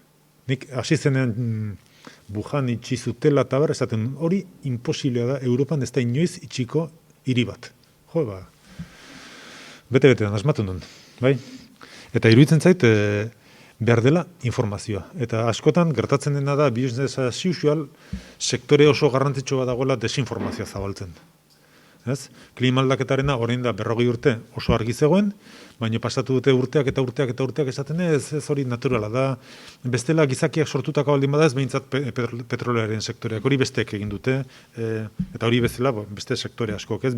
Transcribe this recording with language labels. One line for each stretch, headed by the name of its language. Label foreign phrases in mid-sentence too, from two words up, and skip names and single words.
Basque: Nik hasi zenean Wuhan itxi zutela eta bar, esaten hori imposiblea da, Europan ez da inoiz itxiko hiri bat. Jo, bete-betean asmatu nun, bai? Eta iruditzen zait, behar dela informazioa. Eta askotan gertatzen dena da,
English: business as usual,
Basque: sektore oso garrantzitsu bat dagoela desinformazioa zabaltzen. Ez? Klima aldaketarena orain da 40 urte oso argi zegoen, baina pasatu dute urteak eta urteak eta urteak esaten ez hori naturala da. Bestela gizakiak sortutako baldin bada ez behintzat petrolearen sektoreak hori besteek egin dute, eta hori bezala beste sektore askok, ez?